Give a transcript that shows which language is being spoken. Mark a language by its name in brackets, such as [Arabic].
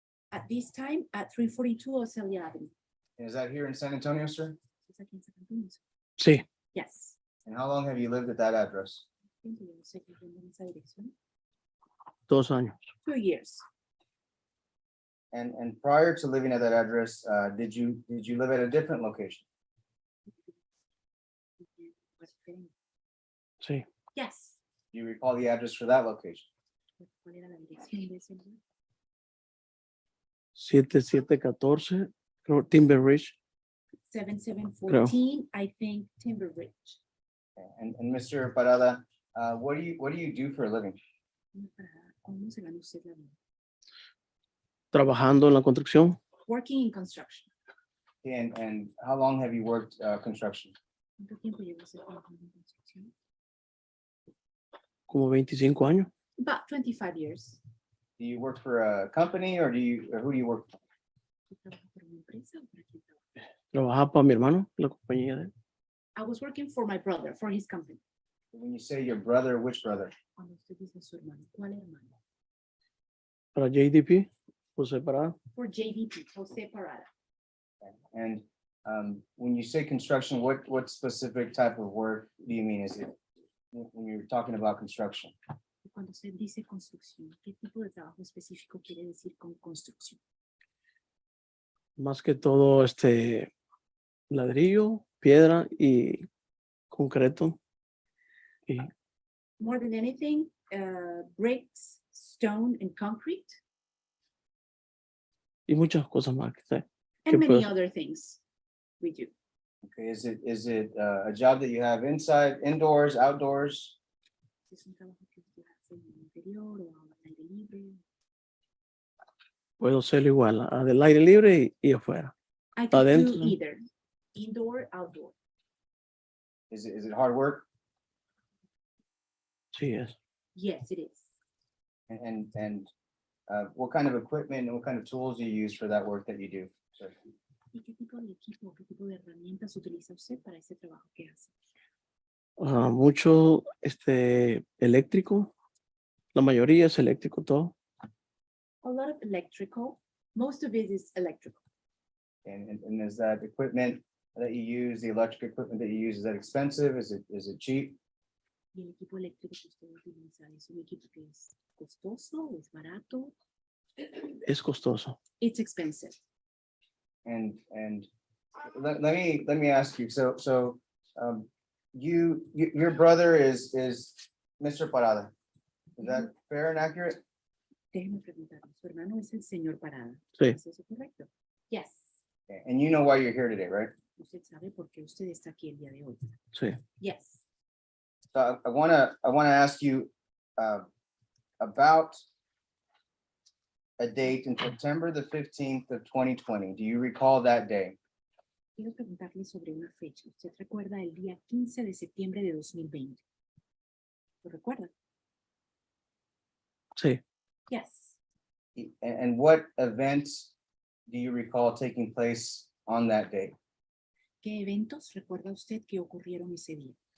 [English] At this time, at 342 Ocelia Avenue. Is that here in San Antonio, sir? [Spanish] ¿Es aquí en San Antonio? Sí, [English] Yes. And how long have you lived at that address? [Spanish] Tiempo lleva usted viviendo en esa dirección? 2 años. [English] 2 years. And prior to living at that address, did you live at a different location? [Spanish] Sí. [English] Yes. Do you recall the address for that location? [Spanish] ¿Cuál era la dirección de ese lugar? 7714, creo, Timber Ridge. [English] 7714, I think Timber Ridge. And Mr. Parada, what do you do for a living? [Spanish] Señor Parada, ¿cómo se gana usted la vida? Trabajando en la construcción. [English] Working in construction. And how long have you worked construction? [Spanish] ¿Cuánto tiempo lleva usted trabajando en construcción? Como 25 años. [English] About 25 years. Do you work for a company or who do you work for? [Spanish] ¿Usted trabaja por una empresa o para quién trabaja? Trabajaba para mi hermano, la compañía de él. [English] I was working for my brother, for his company. When you say your brother, which brother? [Spanish] Cuando usted dice su hermano, ¿cuál hermano? Para JDP, José Parada. [English] For JDP, Jose Parada. And when you say construction, what specific type of work do you mean? Is it when you're talking about construction? [Spanish] Y cuando usted dice construcción, ¿qué tipo de trabajo específico quiere decir con construcción? Más que todo, ladrillo, piedra y concreto. Y [English] More than anything, bricks, stone, and concrete, [Spanish] muchas cosas más. [English] and [Spanish] ¿Qué [English] many [Spanish] puedo- [English] other things we do. Okay, is it a job that you have inside, indoors, outdoors? [Spanish] ¿Es un trabajo que usted hace en el interior o al aire libre? Puedo hacerlo igual, del aire libre y afuera. [English] I could [Spanish] Adentro. [English] do either, indoor, outdoor. Is it hard work? [Spanish] Sí, es. [English] Yes, it is. And what kind of equipment and what kind of tools do you use for that work that you do? sir? [Spanish] ¿Y qué tipo de equipo, qué tipo de herramientas utiliza usted para ese trabajo que hace? Mucho eléctrico. La mayoría es eléctrico todo. [English] A lot of electrical. Most of it is electrical. And is that equipment that you use, the electric equipment that you use, is that expensive? Is it cheap? [Spanish] ¿Y el equipo eléctrico que usted utiliza es un equipo que es costoso, es barato? Es costoso. [English] It's expensive. And let me ask you, so your brother is Mr. Parada. Is that fair and accurate? [Spanish] Déjeme preguntarle, ¿su hermano es el señor Parada? Sí. ¿Es eso correcto? Yes. [English] And you know why you're here today, right? [Spanish] Usted sabe por qué usted está aquí el día de hoy. Sí. [English] Yes. So I wanna ask you about a date in September the 15th of 2020. Do you recall that day? [Spanish] Quiero preguntarle sobre una fecha. ¿Usted recuerda el día 15 de septiembre de 2020? ¿Lo recuerda? Sí. [English] Yes. And what events do you recall taking place on that day? [Spanish] ¿Qué eventos recuerda usted que ocurrieron ese día?